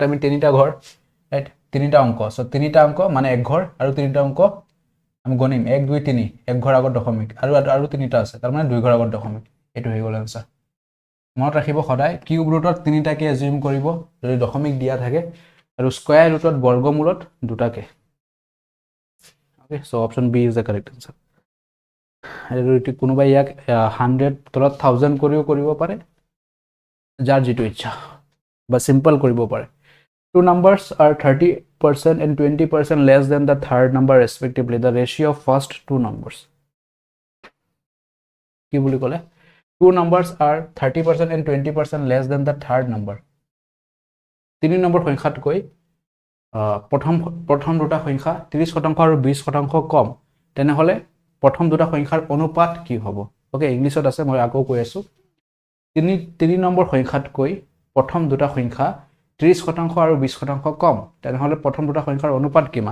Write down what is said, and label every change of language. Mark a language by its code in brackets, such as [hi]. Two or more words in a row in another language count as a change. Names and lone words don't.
[as] আমি তিনিটা ঘৰ ৰাইট তিনিটা অংক সো তিনিটা অংক মানে এক ঘৰ আৰু তিনিটা অংক আমি গণিম 1 2 3 এক ঘৰ আগত দশমিক আৰু তিনিটা আছে তাৰ মানে দুই ঘৰ আগত দশমিক এটো হৈ গল आंसर মনত ৰাখিব সদায় [en] cube root [as] তিনিটাকে এজিউম কৰিব যদি দশমিক দিয়া থাকে আৰু [en] square root [as] বৰ্গমূলত দুটাকে [en] okay so option b is the correct answer [as] আৰু এটো কোনোবা ইয়াক 100 তলত 1000 কৰিব পাৰে যাৰ যেটো ইচ্ছা বা সিম্পল কৰিব পাৰে [en] two numbers are 30% and 20% less than the third number respectively the ratio of first two numbers [as] কি বুলি কলে [en] two numbers are 30% and 20% less than the third number [as] তিনি নম্বৰ সংখ্যাতকৈ প্ৰথম দুটা সংখ্যা 30% আৰু 20% কম তেনেহলে প্ৰথম দুটা সংখ্যাৰ অনুপাত কি হ'ব ওকে ইংলিশত আছে মই আকৌ কৈ আছো তিনি নম্বৰ সংখ্যাতকৈ প্ৰথম দুটা সংখ্যা 30% আৰু 20% কম তেনেহলে প্ৰথম দুটা সংখ্যাৰ অনুপাত কিমান